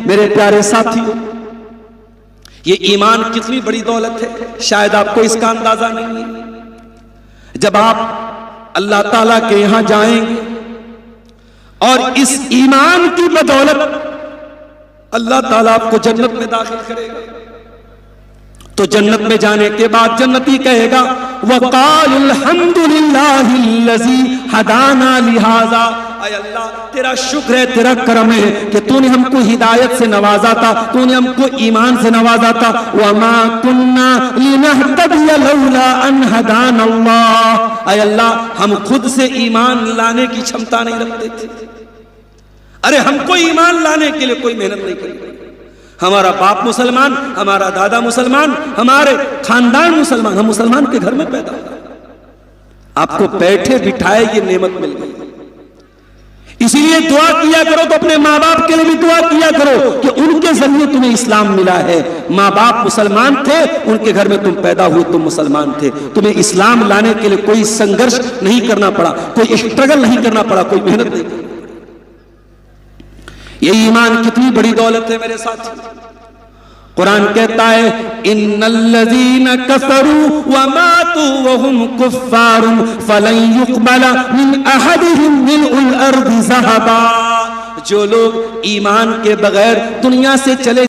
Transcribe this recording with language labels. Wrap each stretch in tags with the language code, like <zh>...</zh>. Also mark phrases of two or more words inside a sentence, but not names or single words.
<hi>मेरे प्यारे साथियों, ये ईमान कितनी बड़ी दौलत है, शायद आपको इसका अंदाजा नहीं है। जब आप अल्लाह ताला के यहां जाएंगे और इस ईमान की बदौलत अल्लाह ताला आपको जन्नत में दाखिल करेगा, तो जन्नत में जाने के बाद जन्नती कहेगा</hi> <ar>وقالوا الحمد لله الذي هدانا لهذا,</ar> <hi>ऐ अल्लाह तेरा शुक्र है, तेरा करम है कि तूने हमको हिदायत से नवाजा था, तूने हमको ईमान से नवाजा था।</hi> <ar>وما كنا لنهتدي لولا أن هدانا الله,</ar> <hi>ऐ अल्लाह हम खुद से ईमान लाने की क्षमता नहीं रखते थे। अरे हमको ईमान लाने के लिए कोई मेहनत नहीं करी। हमारा बाप मुसलमान, हमारा दादा मुसलमान, हमारे खानदान मुसलमान, हम मुसलमान के घर में पैदा हुए, आपको बैठे बिठाए ये नेमत मिल गई। इसीलिए दुआ किया करो तो अपने माँ बाप के लिए भी दुआ किया करो कि उनके जरिए तुम्हें इस्लाम मिला है। माँ बाप मुसलमान थे, उनके घर में तुम पैदा हुए, तुम मुसलमान थे, तुम्हें इस्लाम लाने के लिए कोई संघर्ष नहीं करना पड़ा, कोई स्ट्रगल नहीं करना पड़ा, कोई मेहनत नहीं करनी। ये ईमान कितनी बड़ी दौलत है मेरे साथ। कुरान कहता है</hi> <ar>إن الذين كفروا وماتوا وهم كفار فلن يقبل من أحدهم ملء الأرض ذهبا.</ar> <hi>जो लोग ईमान के बगैर दुनिया से चले</hi>